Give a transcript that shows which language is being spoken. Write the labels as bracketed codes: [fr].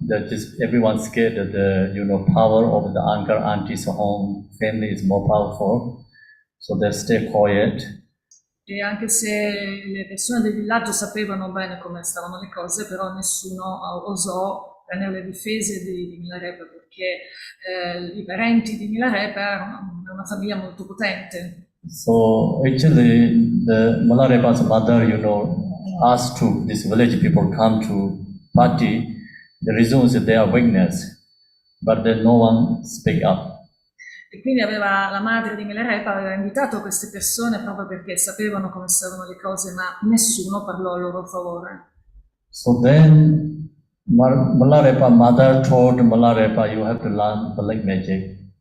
[en] That just everyone scared that the power of the uncle, auntie's home family is more powerful. So they stay quiet. [it] E anche se le persone del villaggio sapevano bene come stavano le cose, però nessuno osò prendere le difese di Milarepa, perché i parenti di Milarepa erano una famiglia molto potente. [en] So actually, the Malarepa's mother, asked to this village people come to party. The reason is their weakness, but then no one speak up. [it] E quindi la madre di Milarepa aveva invitato queste persone proprio perché sapevano come stavano le cose, ma nessuno parlò a loro favore. [en] So then Malarepa mother told Malarepa, you have to learn black magic.